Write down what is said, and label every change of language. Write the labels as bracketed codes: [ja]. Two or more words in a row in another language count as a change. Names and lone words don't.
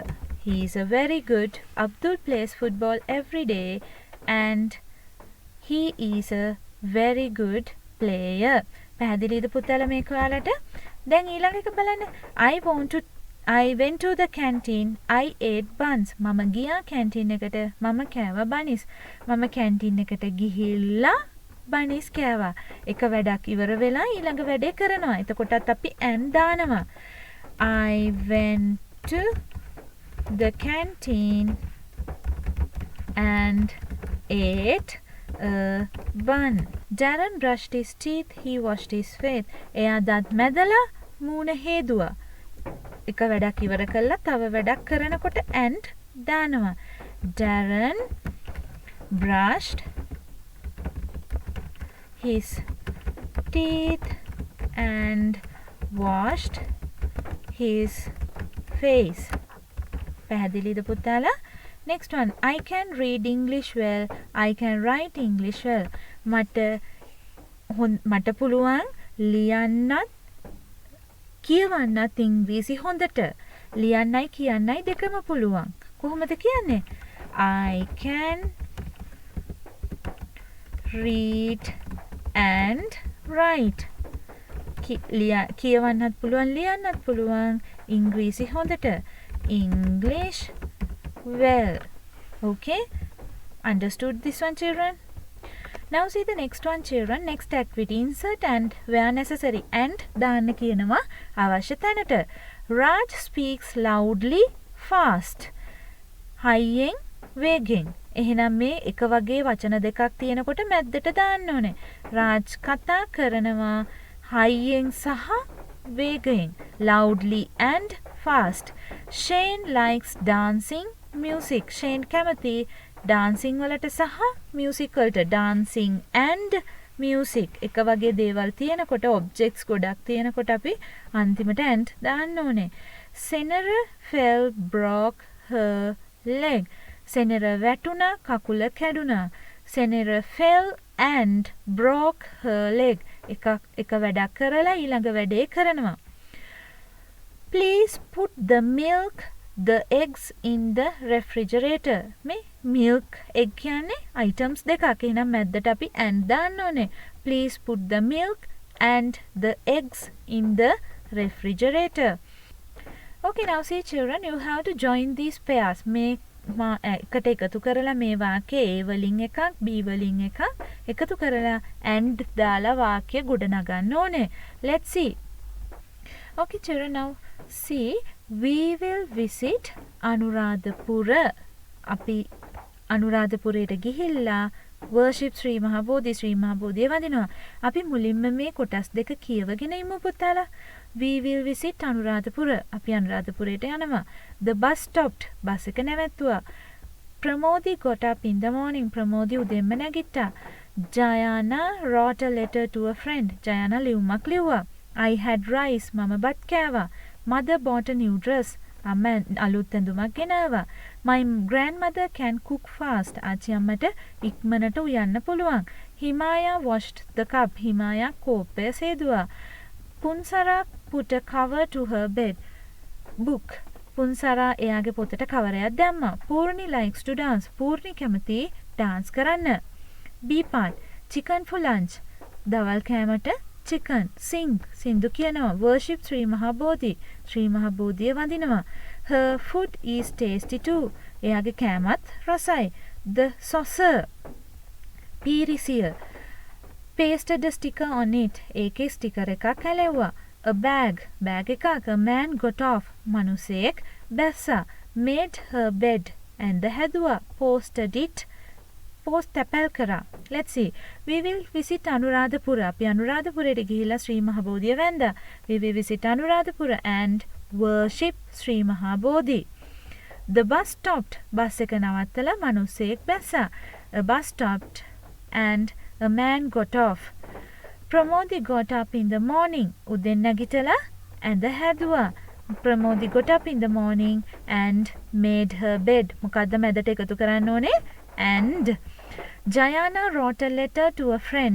[en] He is a very good. Abdul plays football every day and he is a very good player. [si] පැහැදිලිද පුතාලා මේක ඔයාලට? දැන් ඊළඟ එක බලන්න. [en] I went to the canteen. I ate buns. [si] මම ගියා කැන්ටින් එකට. මම කෑවා බනිස්. මම කැන්ටින් එකට ගිහිල්ලා බනිස් කෑවා. එක වැඩක් ඉවර වෙලා ඊළඟ වැඩේ කරනවා. එතකොටත් අපි and දානවා. [en] I went to the canteen and ate a bun. Darren brushed his teeth. He washed his face. [si] එයා දත් මැදලා මූණ හේදුවා. එක වැඩක් ඉවර කළා තව වැඩක් කරනකොට and දානවා. [en] Darren brushed his teeth and washed his face. [si] පැහැදිලිද පුතාලා? [en] Next one. I can read English well. I can write English well. [si] මට පුළුවන් ලියන්නත් කියවන්නත් ඉංග්‍රීසි හොඳට. ලියන්නයි කියන්නයි දෙකම පුළුවන්. කොහොමද කියන්නේ? [en] I can read and write. [si] කියවන්නත් පුළුවන් ලියන්නත් පුළුවන් ඉංග්‍රීසි හොඳට. [en] English well. Okay? Understood this one, children? Now see the next one, children. Next activity. Insert and where necessary. [si] And දාන්න කියනවා අවශ්‍ය තැනට. [en] Raj speaks loudly fast. [si] හයියෙන් වේගෙන්. එහෙනම් මේ එක වගේ වචන දෙකක් තියෙනකොට මැද්දට දාන්න ඕනේ. රාජ් කතා කරනවා හයියෙන් සහ වේගයෙන්. [en] Loudly and fast. Shane likes dancing music. [si] Shane කැමති dancing වලට සහ music වලට. [en] Dancing and music [si] එක වගේ දේවල් තියෙනකොට objects ගොඩක් තියෙනකොට අපි අන්තිමට and දාන්න ඕනේ. [en] Senera fell, broke her leg. [si] Senera වැටුණා කකුල කැඩුණා. [en] Senera fell and broke her leg. [si] එක වැඩක් කරලා ඊළඟ වැඩේ කරනවා. [en] Please put the milk, the eggs in the refrigerator. [si] මේ [en] milk egg [si] කියන්නේ items දෙකක්. එහෙනම් මැද්දට අපි and දාන්න ඕනේ. [en] Please put the milk and the eggs in the refrigerator. Okay, now see children, you have to join these pairs. [si] මේ එකට එකතු කරලා මේ වාක්‍යය A වලින් එකක් B වලින් එකක් එකතු කරලා and දාලා වාක්‍ය ගොඩනගන්න ඕනේ. [en] Let's see. Okay children, now see, we will visit Anuradhapura. [si] අපි අනුරාධපුරයට ගිහිල්ලා worship ශ්‍රී මහා බෝධිය වඳිනවා. අපි මුලින්ම මේ කොටස් දෙක කියවගෙන ඉමු පුතාලා. [en] We will visit Anuradhapura. [si] අපි අනුරාධපුරයට යනවා. [en] The bus stopped. [si] බස් එක නැවැත්තුවා. [en] Pramodi got up in the morning. [si] ප්‍රමෝදි උදෙන්ම නැගිට්ටා. [en] Jayana wrote a letter to a friend. [si] Jayana ලියුමක් ලිව්වා. [en] I had rice. [si] මම බත් කෑවා. [en] Mother bought a new dress. [si] අම්මා අලුත් ඇඳුමක් ගෙනාවා. [en] My grandmother can cook fast. [si] ආච්චි අම්මට ඉක්මනට උයන්න පුළුවන්. [en] Himaya washed the cup. Himaya [si] කෝප්පය සේදුවා. [en] Punsara put a cover to her bed. Book. [si] පුන්සරා එයාගේ පොතට කවරයක් දැම්මා. [en] Purni likes to dance. Purni [si] කැමති dance කරන්න. [en] B part. Chicken for lunch. [si] දවල් කෑමට chicken. Sing. සින්දු කියනවා. [en] Worship Sri Mahabodhi. [si] Sri Mahabodhiය වඳිනවා. [en] Her food is tasty too. [si] එයාගේ කෑමත් රසයි. [en] The saucer. පීරිසිය. Pasted a sticker on it. [si] ඒකේ ස්ටිකර් එකක් හැලෙව්වා. [en] A bag. Bag එකක්. A man got off. [si] මනුස්සයෙක් බැස්සා. [en] Made her bed. [si] ඇඳ හැදුවා. [en] Posted it. Post [si] තැපැල් කරා. [en] Let's see. We will visit Anuradhapura. [si] අපි අනුරාධපුරයට ගිහිල්ලා ශ්‍රී මහබෝධිය වැන්දා. [en] We will visit Anuradhapura and worship Sri Mahabodhi. The bus stopped. [si] බස් එක නවත්තලා මනුස්සයෙක් බැස්සා. [en] A bus stopped and a man got off. Pramodi got up in the morning. [si] උදෙන් නැගිටලා ඇඳ හැදුවා. [en] Pramodi got up in the morning and made her bed. [si] මොකද්ද මැදට එකතු කරන්න ඕනේ? [en] And Jayana wrote a letter to a friend.